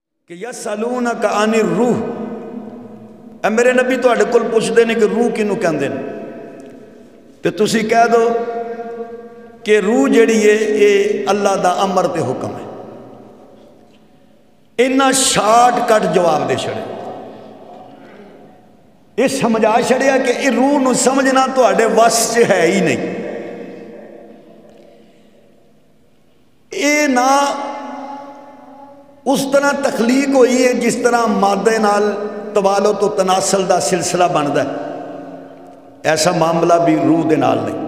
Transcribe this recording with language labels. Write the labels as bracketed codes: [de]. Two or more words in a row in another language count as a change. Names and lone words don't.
[ar] کہ یسألونک عن الروح، [pa] اے میرے نبی تواڈے کول پوچھدے نے کہ روح کینوں کہندے نے، تے تسی کہہ دو کہ روح جڑی ہے یہ اللہ دا امر تے حکم ہے۔ انہاں [en] short cut [pa] جواب دے چھڑے، یہ سمجھا چھڑیا کہ یہ روح نو سمجھنا تواڈے وس چ ہے ہی نہیں۔ [ur] یہ نہ اس طرح تخلیق ہوئی ہے جس طرح مادے نال توالد و تناسل دا سلسلہ بنتا ہے، ایسا معاملہ بھی روح دے نال نہیں۔